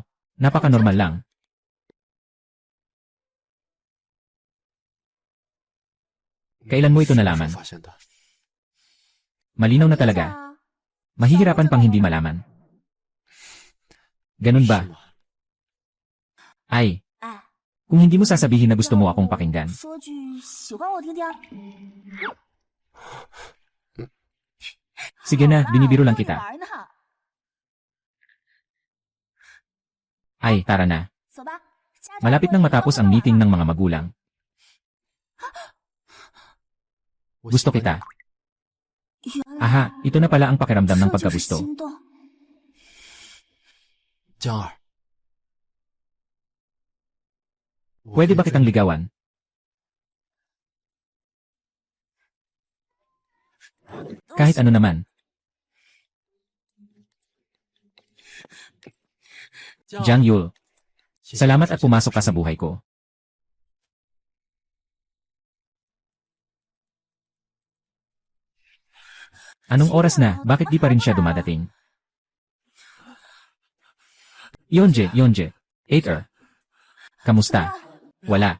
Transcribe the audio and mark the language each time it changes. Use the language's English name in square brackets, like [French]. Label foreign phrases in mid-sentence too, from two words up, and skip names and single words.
[Filipino] Napaka-normal lang. Kailan mo ito nalaman? [Chinese] 发现的。 [Filipino] Malinaw na talaga. Mahihirapan pang hindi malaman. Ganun ba? [Chinese] 是吗？ [Filipino] Ay, kung hindi mo sasabihin na gusto mo akong pakinggan. [Chinese] 说句喜欢我听听。 [Filipino] Sige na, binibiro lang kita. [Chinese] 玩呢， [Filipino] Ay, tara na. [Chinese] 走吧。家长 [Filipino] Malapit nang matapos ang meeting ng mga magulang. [Chinese] 我 [Filipino] Gusto [Chinese] 喜欢 [Filipino] kita. [Chinese] 原来 [Filipino] Aha, ito na pala ang pakiramdam ng [Chinese] 这就是 [Filipino] pagkagusto. [Chinese] 心动。江儿， [Filipino] Pwede ba kitang ligawan? Kahit ano naman. [Chinese] 江儿 [Filipino] Jiang Yul, [Chinese] 谢谢 [Filipino] salamat at pumasok ka sa buhay ko. Anong oras na? Bakit di pa rin siya dumadating? Yonje. 8er. Kamusta? Wala.